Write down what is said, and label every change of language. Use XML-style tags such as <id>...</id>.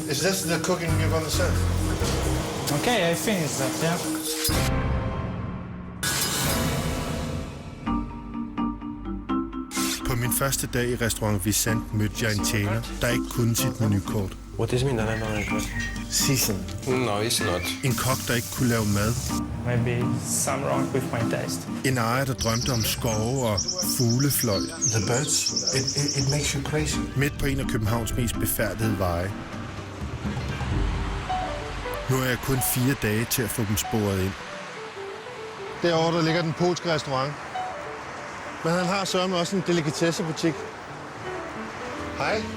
<en>Is this the cooking you're gonna serve? Okay, I finished that, yeah.</en> <da>På min første dag i restaurant Vicent mødte jeg en tjener, der ikke kunne sit menukort.</da> <en>What does it mean that I don't request? Season. No, it's not.</en> <da>En kok, der ikke kunne lave mad.</da> <en>Maybe some wrong with my taste.</en> <da>En ejer, der drømte om skove og fuglefløj.</da> <en>The birds, it makes you crazy.</en> <da>Midt på en af Københavns mest befærdede veje. Nu er jeg kun 4 dage til at få dem sporet ind. Derovre, der ligger den polske restaurant. Men han har sørme også en delikatessebutik. Hej.</da>